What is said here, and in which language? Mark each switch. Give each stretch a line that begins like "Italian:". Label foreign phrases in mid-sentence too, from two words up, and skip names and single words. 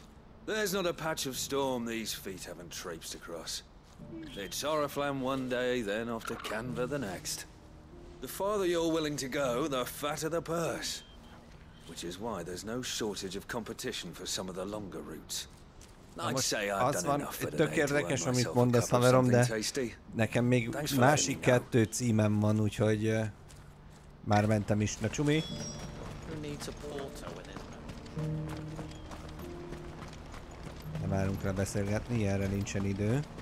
English: There's not a patch of storm these feet haven't traipsed across. It's Oriflamme one day, then off to Canva the next. The farther you're willing to go, the fatter the purse. Which is why there's no shortage of competition for some of the longer routes. I'd say I've done enough for
Hungarian: tök érdekes, amit mondasz, haverom, de nekem még másik 2 címem van, úgyhogy már mentem is. Na, Csumi? Nem állunk rá beszélgetni, erre nincsen idő.